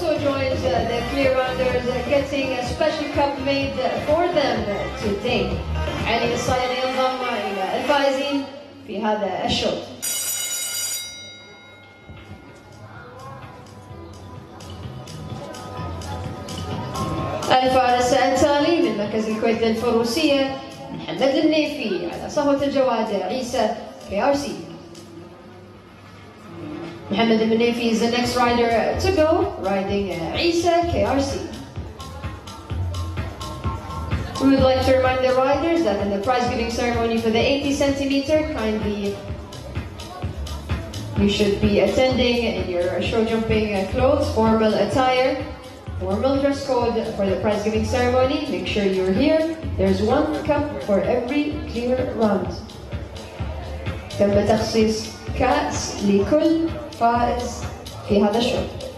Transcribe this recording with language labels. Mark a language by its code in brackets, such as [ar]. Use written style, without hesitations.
[en] Getting a special cup made for them today. [ar] علي الصايغ ينضم إلى الفائزين في هذا الشوط. الفارس التالي من مركز الكويت للفروسية محمد النيفي على صهوة الجواد عيسى KRC. [en] محمد النيفي is the next rider to go, riding عيسى KRC. We would like to remind the riders that in the prize giving ceremony for the 80 centimeter, kindly you should be attending in your show jumping clothes, formal attire, formal dress code for the prize giving ceremony. Make sure you're here. There's one cup for every clear round. [ar] تم تخصيص كأس لكل فائز في هذا الشوط.